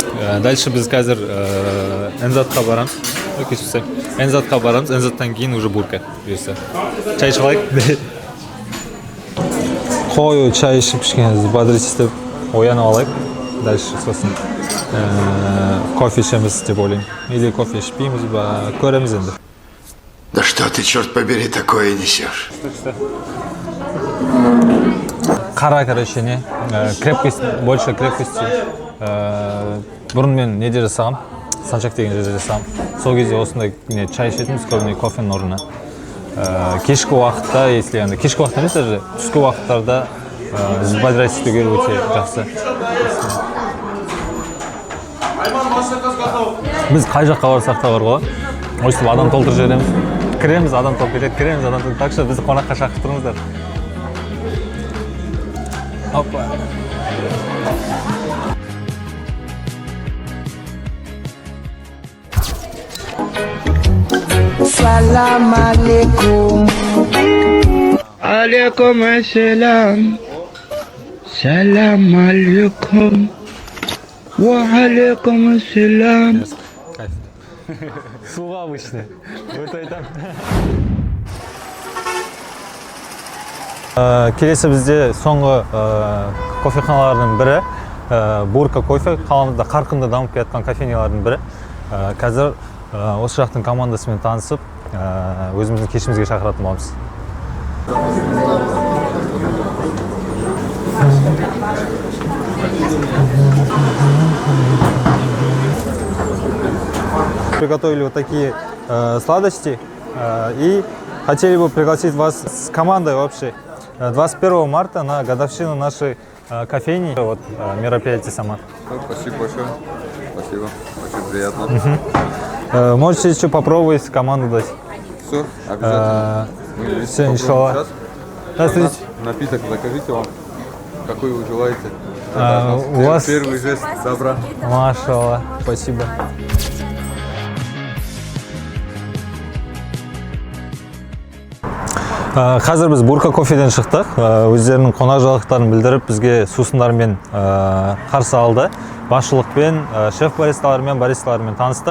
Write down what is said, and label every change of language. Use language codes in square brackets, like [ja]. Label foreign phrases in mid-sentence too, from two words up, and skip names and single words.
[kk] Дальше біз қазір Энзатқа барамыз. Энзатқа барамыз, Энзаттан кейін уже бурка. Бұйырса. Чай ішіп қою чай ішіп кішкене взбодритесь деп оянып алайық. Дальше сосын кофе ішеміз деп ойлаймын. Или кофе ішпейміз ба, көреміз енді. [ru] Да что ты, черт побери, такое несешь? [kk] Қара, короче, не? [ru] Крепкость, больше крепкости. [kk] Бұрын мен неде жасағам? Санчак деген жерде жасағам. Сол кезде осындай чай ішетіміз, көбіне кофенің орнына. Кешкі уақытта, если енді кешкі уақытта емес, даже түскі уақыттарда взбодритесь етуге өте жақсы. Біз қай жаққа барсақ та бар ғой. Өйстіп адам толтырып жібереміз. Кіреміз, адам толып кетеді, кіреміз, адам толып. [ru] Так что [kk] бізді қонаққа шақырып тұрыңыздар. Опа. [ar] سلام عليكم. عليكم السلام. سلام عليكم. وعليكم السلام. [kk] Суға обычно. Өте айтам. Келесі бізде соңғы кофеханалардың бірі Бурка кофе. Қаламызда қарқынды дамып келатқан кофейнялардың бірі. Қазір осы жақтың командасымен танысып, өзіміздің кешімізге шақыратын боламыз. [ru] Приготовили вот такие сладости и хотели бы пригласить вас с командой вообще 21 марта на годовщину нашей кофейни. Вот мероприятие сама. Спасибо большое. Спасибо. Очень приятно. Можете еще попробовать команду дать. Все, обязательно. Все, иншаллах. Здравствуйте. Напиток закажите вам, какой вы желаете. У вас Первый жест добра. Машаллах. Спасибо. [kk] Қазір біз Бурка кофеден шықтық. Өздерінің қонақжайлықтарын білдіріп, бізге сусындармен қарсы алды. Басшылықпен, шеф-баристалармен, баристалармен таныстық.